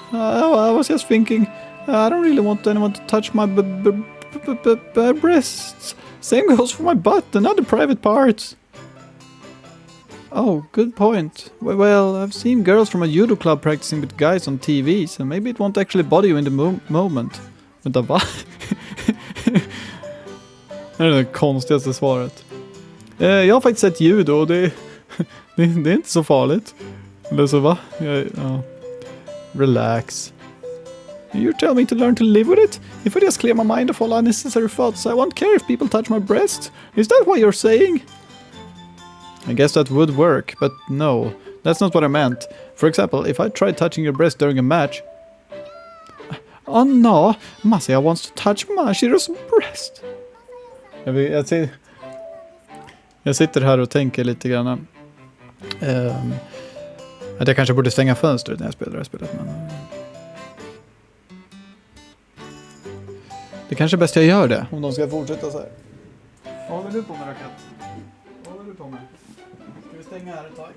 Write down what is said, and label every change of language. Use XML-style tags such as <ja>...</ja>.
<en>I was just thinking, I don't really want anyone to touch my breasts. Same goes for my butt and other private parts. Oh, good point. Well, I've seen girls from a judo club practicing with guys on TV, so maybe it won't actually bother you in the moment.</en> <sv>Vänta, va? Det är det konstigaste svaret. Jag har faktiskt sett judo och det är inte så farligt. Eller så va? Ja. Relax.</sv> <en>You tell me to learn to live with it? If I just clear my mind of all unnecessary thoughts, I won't care if people touch my breast? Is that what you're saying? I guess that would work, but no, that's not what I meant. For example, if I tried touching your breast during a match... Oh no, Masaya wants to touch Mashiro's breast.</en> <sv>Jag sitter här och tänker lite grann. Att jag kanske borde stänga fönstret när jag spelar det här spelet, men... Det kanske är bäst jag gör det, om de ska fortsätta så här. Vad håller du på med, Rakat? Vad håller du på med? Ska vi stänga här ett tag?</sv>